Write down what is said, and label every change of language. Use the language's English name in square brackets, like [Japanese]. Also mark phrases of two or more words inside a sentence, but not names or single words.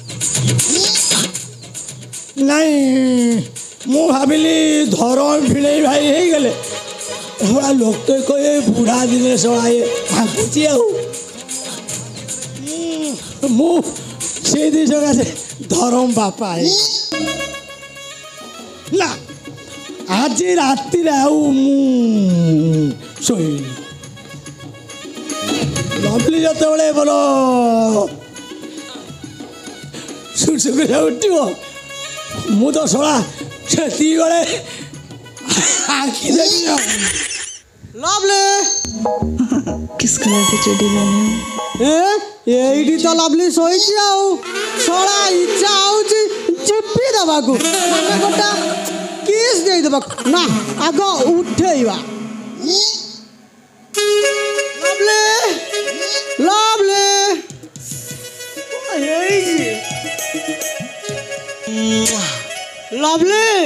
[Odia] ନାଇଁ ମୁଁ ଭାବିଲି ଧରମ ଭିଣେଇ ଭାଇ ହେଇଗଲେ ଶଳା ଲୋକ କହେ ବୁଢ଼ା ଦିନେ ଶଳା ଇଏ ହାଙ୍କୁଛି ଆଉ ମୁଁ ସେଇ ଦୁଇ ସକାଶେ ଧରମ ବାପା ନା ଆଜି ରାତିରେ ଆଉ ମୁଁ ଶୋଇବି। ଲଭଲି ଯେତେବେଳେ ମୋର ସୁସୁକୁରା ଉଠିବ ମୁଁ ତ ଶଳା ସେତିକି ବେଳେ ଆଖି ଦେବି ଆଉ। ଲଭଲି [Hindi] किस कलर की चड्डी पहने हो? [Odia] ଏଇଠି ତ ଲଭଲି ଶୋଇଛି ଆଉ ଶଳା ଇଚ୍ଛା ହଉଛି ଚିପି ଦେବାକୁ ମାନେ ଗୋଟା କିସ୍ ଦେଇଦେବାକୁ ନା ଆଗ ଉଠେଇବା। ଲଭଲି ଲଭଲି ଲଭଲି